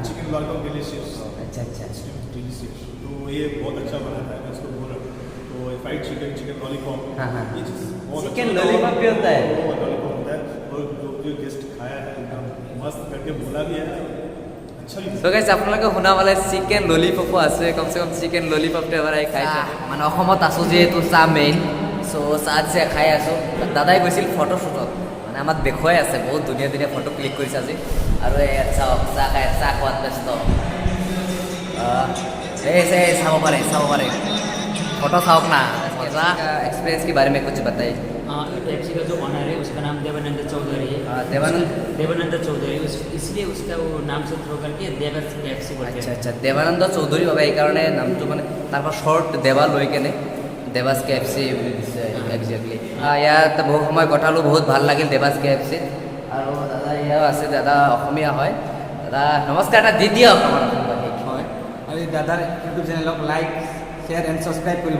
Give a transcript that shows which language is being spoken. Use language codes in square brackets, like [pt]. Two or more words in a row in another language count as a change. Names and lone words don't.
[en] chicken lollipop delicious. [hi] अच्छा अच्छा डिलीशियस, तो ये बहुत अच्छा बनाता है, मैं इसको बोल रहा हूँ। [en] तो fried chicken lollipop, [hi] हाँ हाँ। ये चीज़ बहुत चिकन अच्छा लॉलीपॉप भी होता है? लॉलीपॉप होता है, और जो गेस्ट खाया है एकदम मस्त करके बोला भी है, अच्छा भी। [as] তো গাইজ আপোনালোকে শুনা পালে [en] chicken lollipop [as] আছে। কমচে কম চিকেন ললিপপটো এবাৰ আহি খাই মানে অসমত আছোঁ যিহেতু চাহ মেইন, চ' চাহ যে খাই আছোঁ। দাদাই গৈছিল ফটোশ্বুটত, মানে আমাক দেখুৱাই আছে, বহুত ধুনীয়া ধুনীয়া ফটো ক্লিক কৰিছে আজি। আৰু এই চাওক চাহ খোৱাত ব্যস্ত। চাব পাৰে [hi] फोटो साहब ना एक्सपीरियंस के बारे में कुछ बताइए। KFC का जो ऑनर है उसका नाम देवानंद चौधरी है। देवानंद चौधरी, इसलिए उसका वो नाम से थ्रो करके देवास KFC बोलते हैं। अच्छा देवानंद चौधरी बाबा, [as] এই কাৰণে নামটো মানে তাৰপৰা শৰ্ট দেৱা লৈ কেনে দেৱাস KFC একজেক্টলি ইয়াত বহু সময় কটালোঁ, বহুত ভাল লাগিল দেৱাস KFC-ত। আৰু দাদা ইয়াও আছে, দাদা অসমীয়া হয়। দাদা নমস্কাৰ এটা দি দিয়ক আমাৰ অসমবাসীক। হয় আৰু এই দাদাৰ ইউটিউব চেনেলক [en] like share and subscribe [as] কৰিব।